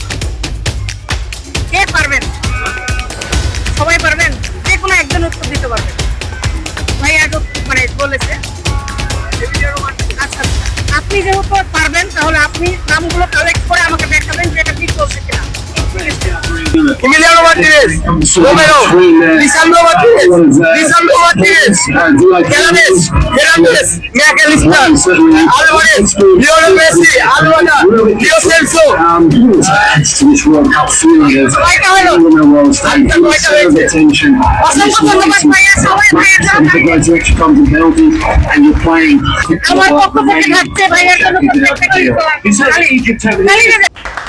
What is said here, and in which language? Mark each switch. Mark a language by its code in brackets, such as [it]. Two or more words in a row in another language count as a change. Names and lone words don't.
[bn] কে পারবেন? সবাই পারবেন? যে কোনো একজন উত্তর দিতে পারবেন। ভাইয়া মানে বলেছে। আচ্ছা, আপনি যেহেতু পারবেন তাহলে আপনি নামগুলো কালেক্ট করে আমাকে দেখাবেন যে এটা ঠিক বলছে কিনা। Emiliano Martinez, Romero, Lisandro Martinez, Hernandez, McAllister, Alvarez, Lionel Messi, Alvada, Leo Celso. কয়টা হলো? অসংখ্য ধন্যবাদ ভাইয়া, সবাই ভাইয়া আমার পক্ষ থেকে থাকছে ভাইয়ার জন্য প্রত্যেকটা gift।